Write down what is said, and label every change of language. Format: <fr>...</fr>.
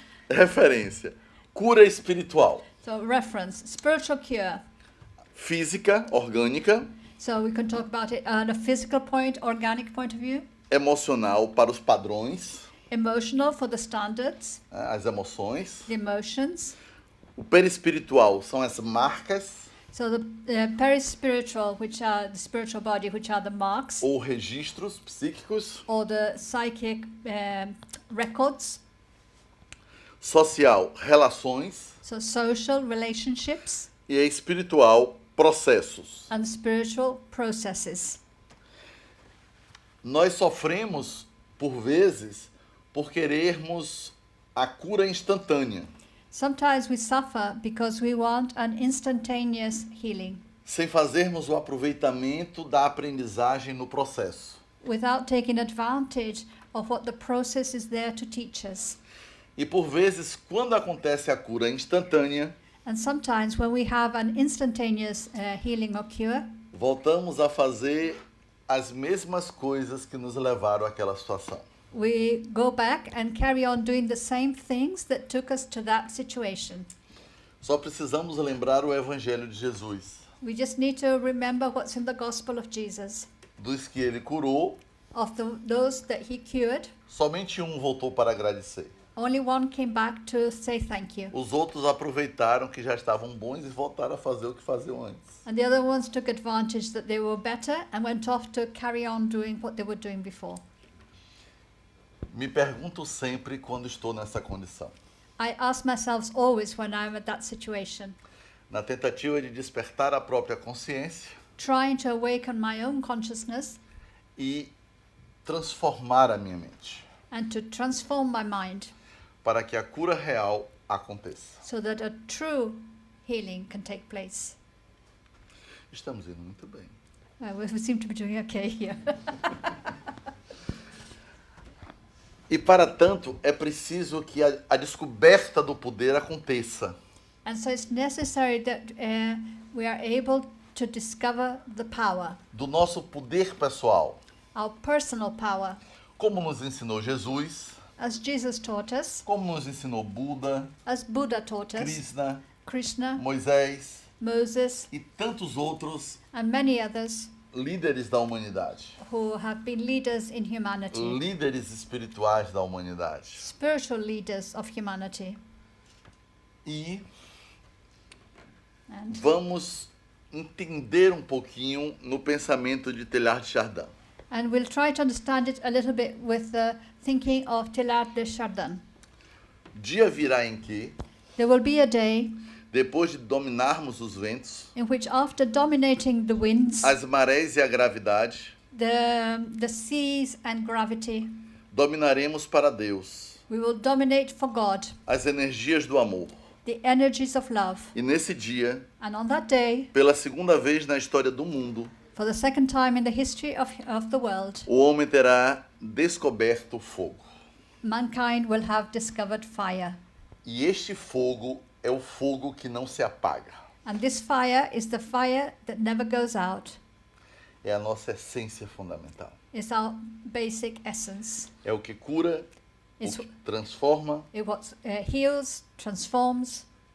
<pt>Referência: cura espiritual,</pt> <en>So reference, spiritual cure.</en> <pt>física, orgânica,</pt> <en>So we can talk about it on a physical point, organic point of view,</en> <pt>emocional para os padrões,</pt> <en>emotional for the standards,</en> <pt>as emoções.</pt> <en>the emotions.</en> <pt>O perispiritual são as marcas</pt> <en>So the perispiritual, which are the spiritual body, which are the marks,</en> <pt>ou registros psíquicos.</pt> <en>or the psychic records.</en> <pt>Social, relações.</pt> <en>So social relationships</en> <pt>E a espiritual, processos.</pt> <en>and spiritual processes.</en> <pt>Nós sofremos, por vezes, por querermos a cura instantânea,</pt> <en>Sometimes we suffer because we want an instantaneous healing</en> <pt>sem fazermos o aproveitamento da aprendizagem no processo.</pt> <en>without taking advantage of what the process is there to teach us.</en> <pt>E por vezes, quando acontece a cura instantânea,</pt> <en>And sometimes when we have an instantaneous healing or cure,</en> <pt>voltamos a fazer as mesmas coisas que nos levaram àquela situação.</pt> <en>we go back and carry on doing the same things that took us to that situation.</en> <pt>Só precisamos lembrar o Evangelho de Jesus,</pt> <en>We just need to remember what's in the gospel of Jesus.</en> <pt>dos que ele curou,</pt> <en>Of those that he cured,</en> <pt>somente um voltou para agradecer.</pt> <en>only one came back to say thank you.</en> <pt>Os outros aproveitaram que já estavam bons e voltaram a fazer o que faziam antes.</pt> <en>And the other ones took advantage that they were better and went off to carry on doing what they were doing before.</en> <pt>Me pergunto sempre quando estou nessa condição,</pt> <en>I ask myself always when I'm at that situation,</en> <pt>na tentativa de despertar a própria consciência</pt> <en>trying to awaken my own consciousness</en> <pt>e transformar a minha mente,</pt> <en>and to transform my mind</en> <pt>para que a cura real aconteça.</pt> <en>so that a true healing can take place.</en> <pt>Estamos indo muito bem.</pt> <en>We seem to be doing okay here.</en> <pt>E para tanto, é preciso que a descoberta do poder aconteça.</pt> <en>And so it's necessary that we are able to discover the power,</en> <pt>Do nosso poder pessoal.</pt> <en>our personal power,</en> <pt>Como nos ensinou Jesus,</pt> <en>as Jesus taught us,</en> <pt>como nos ensinou Buda,</pt> <en>as Buddha taught us,</en> <pt>Krishna,</pt> <en>Krishna,</en> <pt>Moisés</pt> <en>Moses,</en> <pt>e tantos outros</pt> <en>and many others</en> <pt>líderes da humanidade.</pt> <en>who have been leaders in humanity,</en> <pt>Líderes espirituais da humanidade.</pt> <en>spiritual leaders of humanity.</en> <pt>E</pt> <en>And</en> <pt>vamos entender um pouquinho no pensamento de Teilhard de Chardin.</pt> <en>And we'll try to understand it a little bit with the thinking of Teilhard de Chardin.</en> <pt>Dia virá em que,</pt> <en>There will be a day</en> <pt>depois de dominarmos os ventos,</pt> <en>in which, after dominating the winds,</en> <pt>as marés e a gravidade,</pt> <en>the seas and gravity,</en> <pt>dominaremos para Deus</pt> <en>we will dominate for God,</en> <pt>as energias do amor.</pt> <en>the energies of love.</en> <pt>E nesse dia,</pt> <en>And on that day,</en> <pt>pela segunda vez na história do mundo,</pt> <en>for the second time in the history of the world,</en> <pt>o homem terá descoberto o fogo.</pt> <en>mankind will have discovered fire.</en> <pt>E este fogo é o fogo que não se apaga.</pt> <en>And this fire is the fire that never goes out.</en> <pt>É a nossa essência fundamental.</pt> <en>It's our basic essence.</en> <pt>É o que cura, o</pt> <en>It's</en> <pt>que transforma</pt> <en>it what heals, transforms,</en>